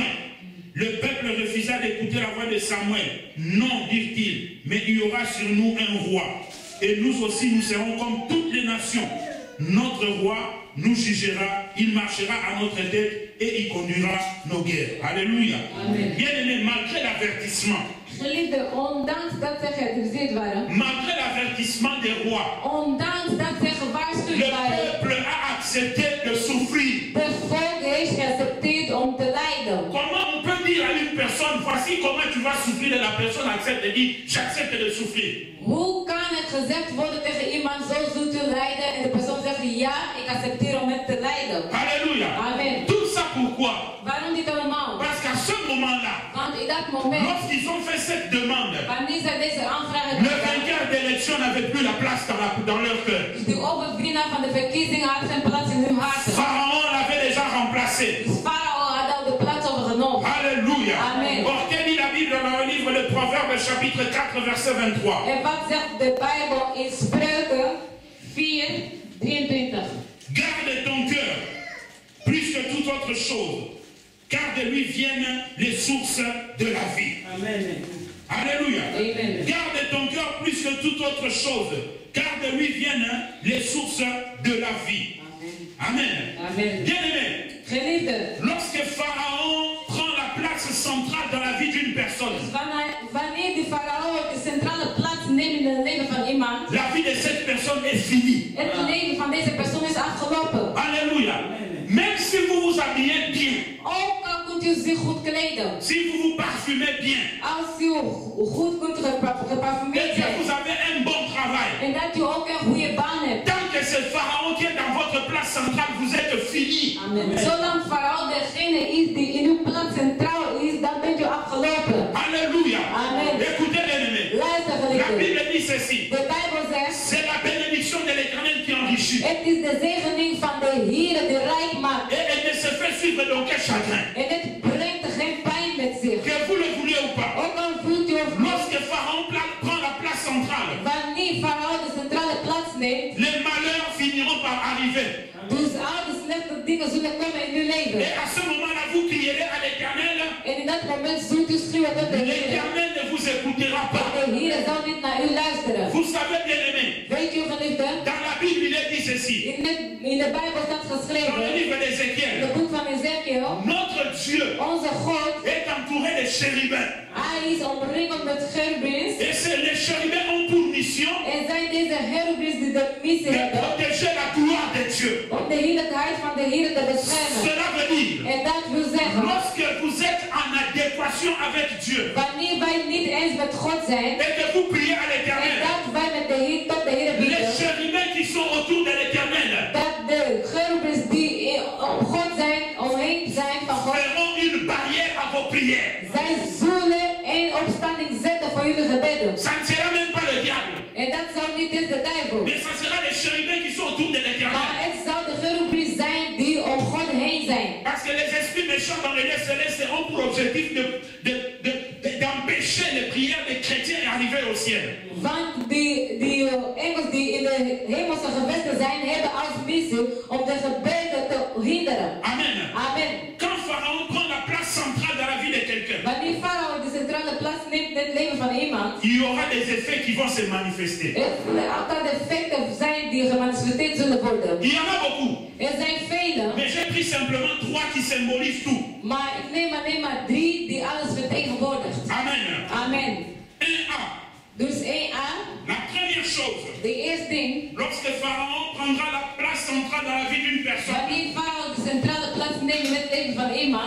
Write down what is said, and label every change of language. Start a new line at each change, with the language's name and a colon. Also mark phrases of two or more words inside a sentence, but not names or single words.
French: Le peuple refusa d'écouter la voix de Samuel. Non, dirent-ils, mais il y aura sur nous un roi. Et nous aussi, nous serons comme toutes les nations. Notre roi nous jugera, il marchera à notre tête et il conduira nos guerres. Alléluia. Bien-aimés, malgré l'avertissement,
Dutch: Geliefde, ondanks dat ze geadviseerd waren,
French: malgré l'avertissement des rois,
Dutch: ondanks dat ze
French: le
Dutch: gewaarschuwd waren,
French: peuple a accepté de souffrir.
Dutch: de volk heeft geaccepteerd om te lijden.
French: Comment on peut dire à une personne, voici comment tu vas souffrir, et la personne accepte et dit, j'accepte de souffrir.
Dutch: Hoe kan het gezegd worden tegen iemand, zo zult u lijden, en de persoon zegt, ja, ik accepteer om het te lijden.
French: Alléluia. Amen. Tout ça pourquoi?
Dutch: Waarom dit allemaal?
French: Parce qu'à ce moment-là,
Dutch: Want in dat moment,
French: lorsqu'ils ont fait cette demande,
Dutch: wanneer zij deze aanvraag
French: le
Dutch: hebben gedaan,
French: vainqueur d'élection n'avait plus la place dans leur cœur.
Dutch: de overwinnaar van de verkiezingen had geen plaats in hun harten.
French: Pharaon l'avait déjà remplacé.
Dutch: Dus Farao had al de plaats overgenomen.
French: Alléluia. Amen. Or, que dit la Bible dans le livre de Proverbes, chapitre 4, verset 23?
Dutch: En wat zegt de Bijbel in Spreuken 4, 23?
French: Garde ton cœur plus que toute autre chose, car de lui viennent les sources de la vie. Amen. Alléluia. Amen. Garde ton cœur plus que toute autre chose, car de lui viennent les sources de la vie. Amen. Amen. Bien-aimé,
Dutch: Geliefde,
French: lorsque Pharaon prend la place centrale dans la vie d'une personne,
Dutch: wanneer die farao de centrale plaats neemt in het leven van iemand,
French: la vie de cette personne est finie.
Dutch: het leven van deze persoon is afgelopen.
French: Alléluia. Même si vous vous habillez bien,
Dutch: Ook al kunt u zich goed kleden,
French: si vous vous parfumez bien,
Dutch: als u goed kunt
French: et
Dutch: geparfumeerd
French: que
Dutch: zijn,
French: vous avez un bon travail,
Dutch: en dat u ook een goede baan hebt.
French: tant que c'est Pharaon qui est dans votre place centrale, vous êtes fini. Amen.
Dutch: Zolang farao degene is die in uw plaats centraal is, dan bent u afgelopen.
French: Alléluia. Amen. Écoutez bien aimé.
Dutch: Luister
French: La
Dutch: geliefde.
French: Bible dit ceci.
Dutch: De Bijbel zegt,
French: C'est la bénédiction de l'Éternel qui enrichit.
Dutch: het is de zegening van de Heer die rijk maakt.
French: Et elle ne se fait suivre d'aucun chagrin.
Dutch: En het brengt geen pijn met zich.
French: Que vous le voulez ou pas.
Dutch: Ook al voelt u of niet.
French: Lorsque Pharaon prend la place centrale,
Dutch: Wanneer farao de centrale plaats neemt,
French: les malheurs finiront par arriver.
Dutch: dus al de slechte dingen zullen komen in uw leven.
French: Et à ce moment-là, vous crierez à l'Éternel.
Dutch: En in dat moment zult u schreeuwen tot de Heer.
French: L'Éternel ne vous écoutera pas.
Dutch: De Heer zal niet naar u luisteren.
French: Vous savez, bien aimé,
Dutch: Weet u geliefde?
French: dans la Bible, il est dit ceci.
Dutch: In de Bijbel staat
French: Dans le
Dutch: geschreven,
French: livre
Dutch: in het
French: d'Ézéchiel,
Dutch: boek van Ezekiel,
French: notre Dieu
Dutch: onze God,
French: est entouré de chérubins.
Dutch: hij is omringeld met cherubims.
French: Et les chérubins ont pour mission
Dutch: En zijn deze cherubims die de missie
French: de
Dutch: hebben
French: protéger la gloire de Dieu.
Dutch: om de heerlijkheid van de Heer te beschermen.
French: Cela veut dire,
Dutch: En dat wil zeggen,
French: lorsque vous êtes en adéquation avec Dieu
Dutch: wanneer wij niet eens met God zijn,
French: et que vous priez à
Dutch: en
French: l'Éternel,
Dutch: dat wij met de Heer tot de Heer
French: les
Dutch: bidden,
French: chérubins qui sont autour de l'Éternel
Dutch: dat de cherubims die om God zijn, omheen zijn van God,
French: feront une barrière à vos prières.
Dutch: zij zullen een opstanding zetten voor jullie gebeden.
French: Ça ne sera même pas le diable,
Dutch: En dat zou niet eens de duivel,
French: mais ça sera les chérubins qui sont autour de
Dutch: maar
French: l'Éternel.
Dutch: het zou de cherubims zijn die om God heen zijn.
French: Parce que les esprits méchants dans les lieux célestes ont pour objectif d'empêcher les prières des chrétiens d'arriver au ciel.
Dutch: Want die engels die in de hemelse gewesten zijn, hebben als missie om de gebeden te hinderen.
French: Amen. Amen. Quand Pharaon prend la place centrale dans la vie de quelqu'un,
Dutch: Wanneer farao de centrale plaats neemt in het leven van iemand,
French: il y aura des effets qui vont se manifester.
Dutch: er zullen altijd effecten zijn die gemanifesteerd zullen worden.
French: Il y en a beaucoup,
Dutch: Er zijn vele,
French: mais j'ai pris simplement 3 qui symbolisent tout.
Dutch: maar ik neem alleen maar 3 die alles vertegenwoordigt.
French: Amen. Amen. 1A.
Dutch: Dus 1a,
French: La première chose,
Dutch: de eerste ding,
French: lorsque Pharaon prendra la place centrale dans la vie d'une personne.
Dutch: wanneer farao de centrale plaats neemt in het leven van iemand,